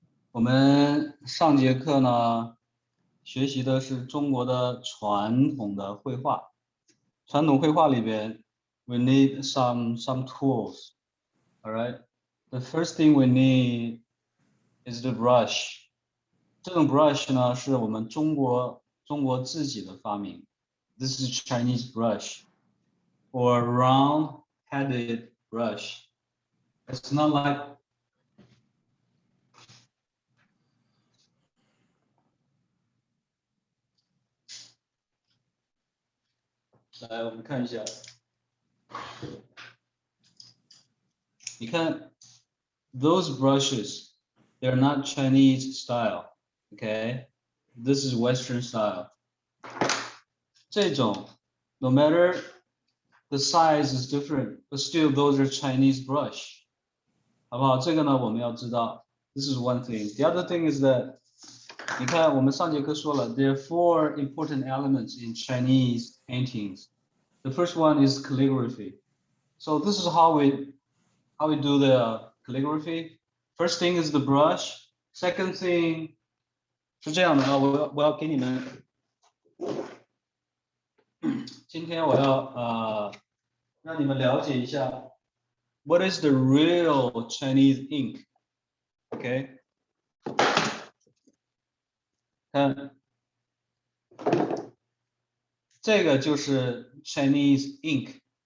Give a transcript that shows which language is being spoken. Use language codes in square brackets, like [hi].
[zh] 我们上节课呢，学习的是中国的传统的绘画。传统绘画里边 [en] ，we need some tools. All right. The first thing we need is the brush. [zh] 这种 brush 呢，是我们中国自己的发明。 [en] This is Chinese brush, or round-headed brush. It's not like [zh] 来，我们看一下。你看 [en] those brushes, they're not Chinese style, okay? This is Western style. 这种 no matter the size is different, but still those are Chinese brush. [zh] 好不好？这个呢，我们要知道。 [en] This is one thing. The other thing is that [zh] 你看，我们上节课说了 [en] there are 4 important elements in Chinese paintings. The first one is calligraphy. So this is how we do the calligraphy. First thing is the brush. Second thing [zh] 是这样的啊，我要给你们，今天我要让你们了解一下 [en] what is the real Chinese ink. [zh] OK， 看这个就是 Chinese ink。